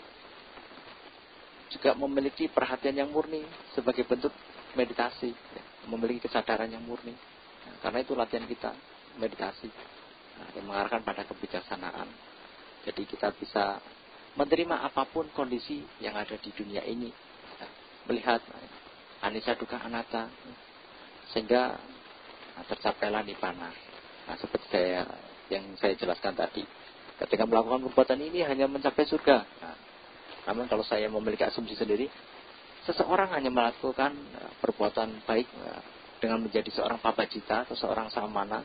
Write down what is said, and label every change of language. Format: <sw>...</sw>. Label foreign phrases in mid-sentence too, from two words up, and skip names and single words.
<id>Juga memiliki perhatian yang murni sebagai bentuk meditasi, ya, memiliki kesadaran yang murni. Nah, karena itu latihan kita meditasi, yang mengarahkan pada kebijaksanaan. Jadi kita bisa menerima apapun kondisi yang ada di dunia ini, ya, melihat</id> <pi>anicca dukkha anatta,</pi> <id>sehingga tercapailah nibbana. Nah, seperti yang saya jelaskan tadi, ketika melakukan perbuatan ini hanya mencapai surga. Nah, namun kalau saya memiliki asumsi sendiri, seseorang hanya melakukan perbuatan baik dengan menjadi seorang pabacita atau seorang samana.</id>